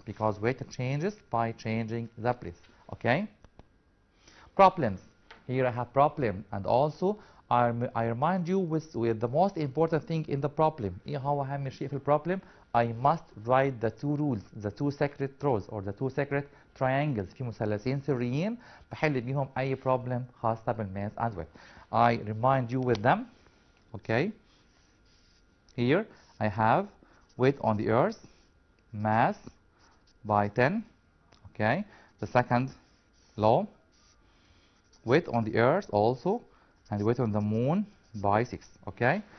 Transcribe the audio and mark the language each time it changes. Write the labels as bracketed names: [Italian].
[English] Because weight changes by changing the place. Okay? Problems. Here I have problem, and also I remind you with the most important thing in the problem. [Arabic] إيه هو أهم شيء في البروبلم؟ [English] I must write the two rules, the two secret rows or the two secret triangles. [Arabic] في مثلثين سريين بحل بيهم أي problem خاصة بالmass and weight. [English] I remind you with them. Okay. Here I have weight on the Earth, mass by 10. Okay. The second law, weight on the Earth also, and weight on the moon by 6. Okay.